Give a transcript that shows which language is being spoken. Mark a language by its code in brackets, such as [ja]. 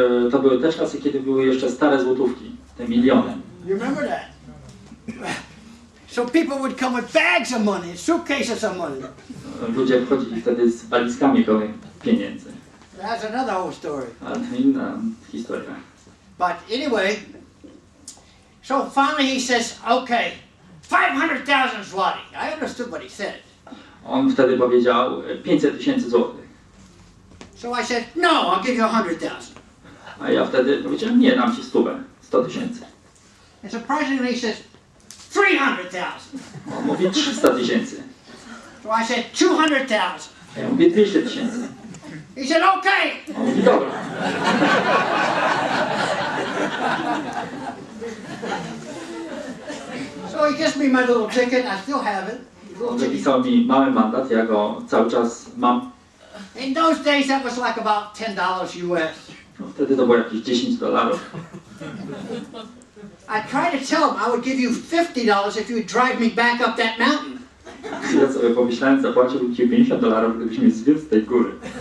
[pl] To były te czasy, kiedy były jeszcze stare złotówki, te miliony. [en] You remember that? So people would come with bags of money, suitcases of money. [pl] Ludzie wchodzili wtedy z walizkami pełnych pieniędzy. [en] That's another whole story. [pl] Ale to inna historia. [en] But anyway, so finally he says, okay, 500,000 zloty. I understood what he said. [pl] On wtedy powiedział 500 000 złotych. [en] So I said, no, I'll give you 100,000. [pl] A ja wtedy powiedziałem, nie, dam ci 100 000. [en] And surprisingly he says, 300,000. [pl] On mówi 300 000. [en] So I said, 200,000. [pl] A ja mówię 200 000. [en] He said, okay. [pl] On mówi dobra. [en] So he gives me my little ticket, I still have it. Little [pl] On [en] ticket. [pl] wypisał mi mały mandat, ja go cały czas mam. [en] In those days that was like about $10 US. [pl] No, wtedy to było jakieś $10. [en] I tried to tell him I would give you $50 if you would drive me back up that mountain. [pl] Ja sobie pomyślałem, zapłaciłbym ci $50, gdybyś mnie zwiózł z tej góry.